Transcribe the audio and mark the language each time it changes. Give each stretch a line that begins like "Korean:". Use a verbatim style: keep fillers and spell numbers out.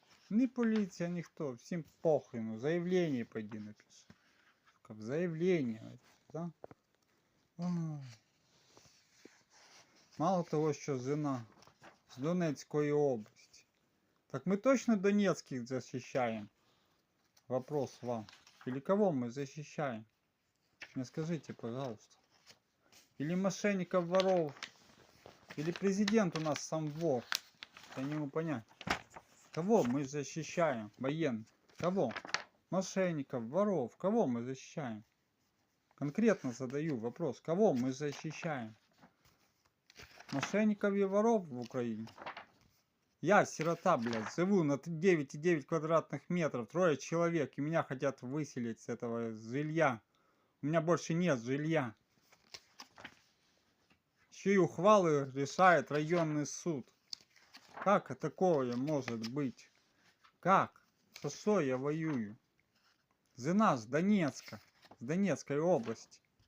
Ukrainian: Ні поліція, ніхто, всім похрену. Заявлення пойди напишу. Сука, заявлення. Да? Ой. Мало того, що зина з Донецької області. Так ми точно Донецьких защищаємо?
Russian: Вопрос вам. Или кого мы защищаем? Мне скажите, пожалуйста. Или мошенников, воров, или президент у нас сам вор. Я не могу понять. Кого мы защищаем? Военных. Кого? Мошенников, воров. Кого мы защищаем? Конкретно задаю вопрос. Кого мы защищаем? Мошенников и воров в Украине? Я сирота, блядь, живу на т-
Ukrainian: дев'ять і дев'ять
Russian: квадратных метров. Трое человек. И меня хотят выселить с этого жилья. У меня больше нет жилья. Чьи ухвалы решает районный суд. Как такое может быть? Как? За что я воюю? Зина с Донецка, с Донецкой области.